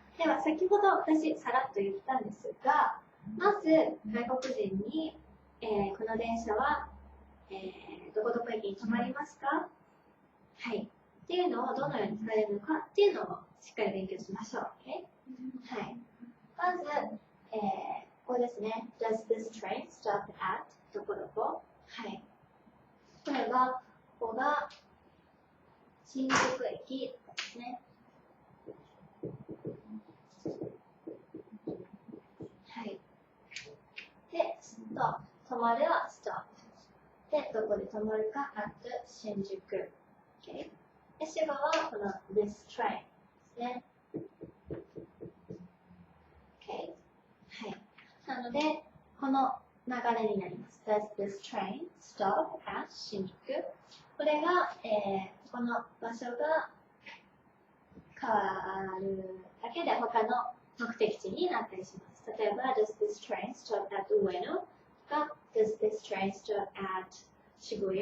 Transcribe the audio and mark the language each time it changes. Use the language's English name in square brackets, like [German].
[Japanese] では先ほど私さらっと言ったんですが、まず外国人に、この電車は、どこどこ駅に止まりますか？はい。っていうのをどのように使えるのかっていうのをしっかり勉強しましょう。 [English] Okay? [Japanese] はい。まず、ここですね。 [English] Does this train stop at [Japanese] どこどこ？はい。例えば、ここが新宿駅ですね。はい。で、止まるは stop。で、どこで止まるか at 新宿。Okay. で、主語はこの this train ですね。 [English] Okay. はい。 [Japanese] なので、この流れになります。 [English] Does this train stop at 新宿？ [Japanese] これが、この場所が変わるだけで他の目的地になったりします。例えば、 [English] Does this train stop at 上野？ か、Does this train stop at 渋谷？